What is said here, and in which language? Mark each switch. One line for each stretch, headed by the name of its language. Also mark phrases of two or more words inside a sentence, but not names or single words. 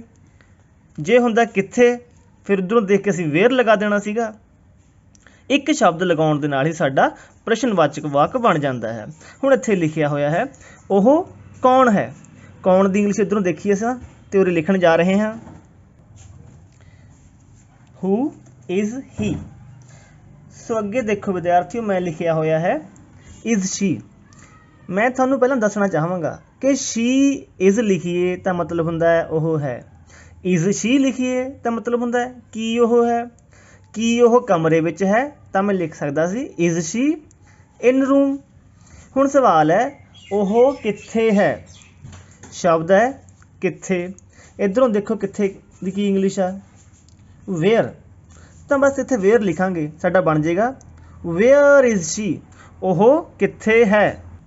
Punjabi: ਜੇ ਹੁੰਦਾ ਕਿੱਥੇ ਫਿਰ ਉੱਧਰੋਂ ਦੇਖ ਕੇ ਅਸੀਂ ਵੇਅਰ ਲਗਾ ਦੇਣਾ ਸੀਗਾ। ਇੱਕ ਸ਼ਬਦ ਲਗਾਉਣ ਦੇ ਨਾਲ ਹੀ ਸਾਡਾ ਪ੍ਰਸ਼ਨਵਾਚਕ ਵਾਕ ਬਣ ਜਾਂਦਾ ਹੈ। ਹੁਣ ਇੱਥੇ ਲਿਖਿਆ ਹੋਇਆ ਹੈ ਉਹ ਕੌਣ ਹੈ। ਕੌਣ ਦੀ ਇੰਗਲਿਸ਼ ਇੱਧਰੋਂ ਦੇਖੀਏ ਅਸਾਂ ਤੇ ਉਰੇ ਲਿਖਣ ਜਾ ਰਹੇ ਹਾਂ
English: who is he।
Punjabi: ਸੋ ਅੱਗੇ ਦੇਖੋ ਵਿਦਿਆਰਥੀਓ, ਮੈਂ ਲਿਖਿਆ ਹੋਇਆ ਹੈ
English: is she।
Punjabi: ਮੈਂ ਤੁਹਾਨੂੰ ਪਹਿਲਾਂ ਦੱਸਣਾ ਚਾਹਾਂਗਾ ਕਿ
English: she is
Punjabi: ਲਿਖੀਏ ਤਾਂ ਮਤਲਬ ਹੁੰਦਾ ਹੈ ਉਹ ਹੈ,
English: is she
Punjabi: ਲਿਖੀਏ ਤਾਂ ਮਤਲਬ ਹੁੰਦਾ ਹੈ ਕੀ ਉਹ ਹੈ। ਕੀ ਉਹ ਕਮਰੇ ਵਿੱਚ ਹੈ ਤਾਂ ਮੈਂ ਲਿਖ ਸਕਦਾ ਸੀ
English: is she in room।
Punjabi: ਹੁਣ ਸਵਾਲ ਹੈ ਉਹ ਕਿੱਥੇ ਹੈ। ਸ਼ਬਦ ਹੈ ਕਿੱਥੇ। ਇੱਧਰੋਂ ਦੇਖੋ ਕਿੱਥੇ ਦੀ ਕੀ ਇੰਗਲਿਸ਼ ਆ ਵੇਅਰ, ਤਾਂ ਬਸ ਇੱਥੇ ਵੇਅਰ ਲਿਖਾਂਗੇ, ਸਾਡਾ ਬਣ ਜਾਏਗਾ
English: where is she.
Punjabi: ਉਹ ਕਿੱਥੇ ਹੈ।